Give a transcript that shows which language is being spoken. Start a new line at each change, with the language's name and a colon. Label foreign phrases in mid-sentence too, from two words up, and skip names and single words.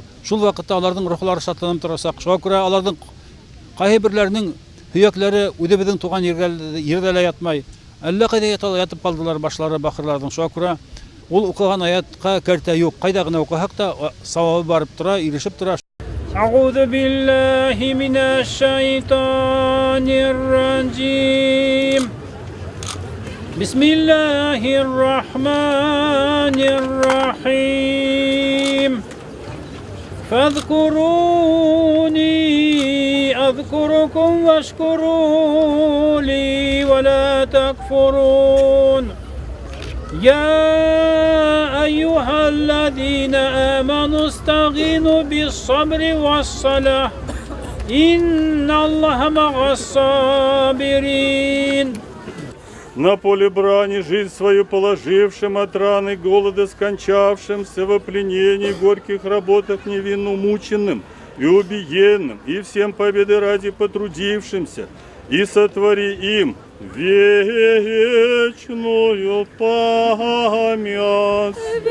Bashkir: Шул ваҡытта аларҙың рухлары шатланып торасаҡ. Шуға күрә аларҙың ҡайһы берләренең һөйәкләре үҙебеҙҙең туған ерҙә лә ятмай. Әллә ҡайҙа ятып ҡалдылар башлары бахырларҙың. Шуға күрә ул уҡыған аятҡа кәртә юҡ. Ҡайҙа ғына уҡыһаҡ та сауабы барып тора, ирешеп тора.
Arabic: أعوذ بالله من الشيطان الرجيم بسم الله الرحمن الرحيم فاذكروني أذكركم واشكروا لي ولا تكفرون يا أيها الذين آمنوا استعينوا بالصبر والصلاة إن الله مع الصابرين.
Russian: На поле брани жизнь свою положившим, от раны голода скончавшимся, во пленении горьких работах невинно мученным и убиенным, и всем победы ради потрудившимся, и сотвори им вечную память.